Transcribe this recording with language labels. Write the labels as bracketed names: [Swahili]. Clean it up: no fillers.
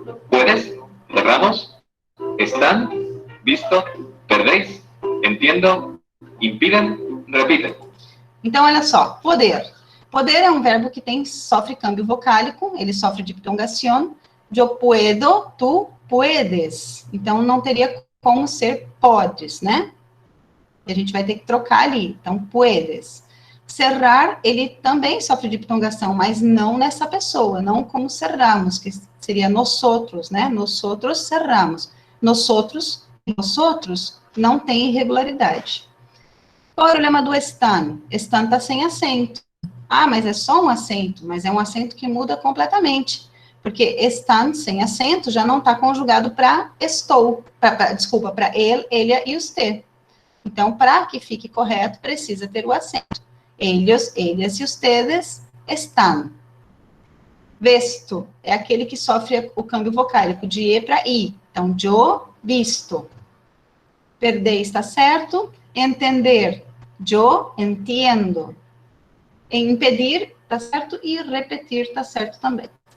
[Spanish] Puedes, cerramos, están, visto, perdéis, entiendo, impiden, repiten. [Portuguese] Então, olha só, poder. Poder é um verbo que sofre câmbio vocálico, ele sofre diptongação. Eu puedo, tu puedes. Então, não teria como ser podes, né? E a gente vai ter que trocar ali. Então, puedes. Cerrar, ele também sofre diptongação, mas não nessa pessoa, não como cerramos, que seria nosotros, né? Nosotros cerramos. Nosotros não tem irregularidade. Qual é o problema do están? Están está sem acento. Ah, mas é só um acento, mas é um acento que muda completamente. Porque están sem acento já não está conjugado para estou, para ele, ele e usted. Então, para que fique correto, precisa ter o acento. [Spanish] Ellos, ellas e ustedes están. [Portuguese] Vesto é aquele que sofre o câmbio vocálico de E para I. Então, [Spanish] yo visto. [Portuguese] Perder está certo. Entender, [Spanish] yo entiendo. [Portuguese] Impedir está certo e repetir está certo também.